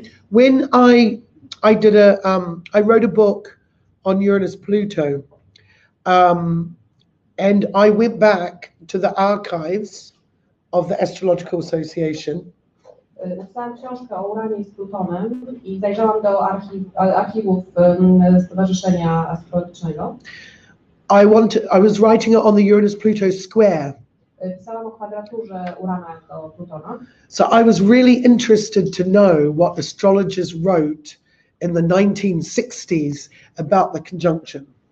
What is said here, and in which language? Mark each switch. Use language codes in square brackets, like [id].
[en] When I did I wrote a book on Uranus Pluto, and I went back to the archives of the Astrological Association. [pl] Napisałam książkę o Uranie z Plutonem i zajrzałam do archiwów Stowarzyszenia Astrologicznego. [en] I was writing it on the Uranus Pluto square. [pl] Pisałam o kwadraturze Urana do Plutona. [en] So I was really interested to know what astrologers wrote in the 1960s about the conjunction.